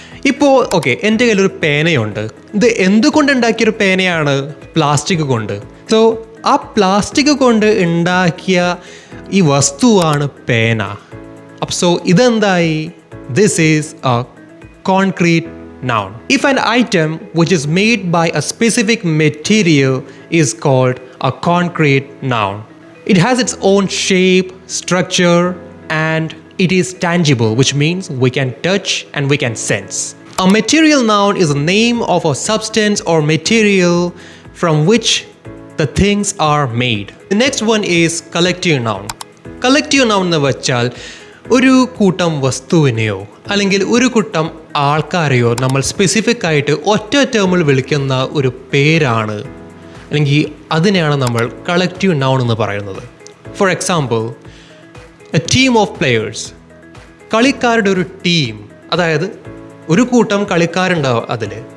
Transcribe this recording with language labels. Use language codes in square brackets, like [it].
[ml] ഇപ്പോൾ ഓക്കെ, എൻ്റെ കയ്യിലൊരു പേനയുണ്ട്. ഇത് എന്തുകൊണ്ടുണ്ടാക്കിയൊരു പേനയാണ്? പ്ലാസ്റ്റിക് കൊണ്ട്. സോ ആ പ്ലാസ്റ്റിക് കൊണ്ട് ഉണ്ടാക്കിയ ഈ വസ്തുവാണ് പേന. So ഇതെന്തായി? [en] This is a concrete noun. If an item which is made by a specific material is called a concrete noun. It has its own shape, structure, and it is tangible, which means we can touch and we can sense. A material noun is a name of a substance or material from which the things are made. The next one is collective noun. [ml] Collective noun എന്ന് വെച്ചാൽ ഒരു കൂട്ടം വസ്തുവിനെയോ അല്ലെങ്കിൽ ഒരു കൂട്ടം ആൾക്കാരെയോ നമ്മൾ specific ആയിട്ട് ഒറ്റ ടേമിൽ വിളിക്കുന്ന ഒരു പേരാണ്, അല്ലെങ്കിൽ അതിനെയാണ് നമ്മൾ കളക്റ്റീവ് നൗൺ എന്ന് പറയുന്നത്. [en] For example, a team of players. [ml] കളിക്കാരുടെ ഒരു ടീം, അതായത് ഒരു കൂട്ടം കളിക്കാരുണ്ടാവും അതിൽ.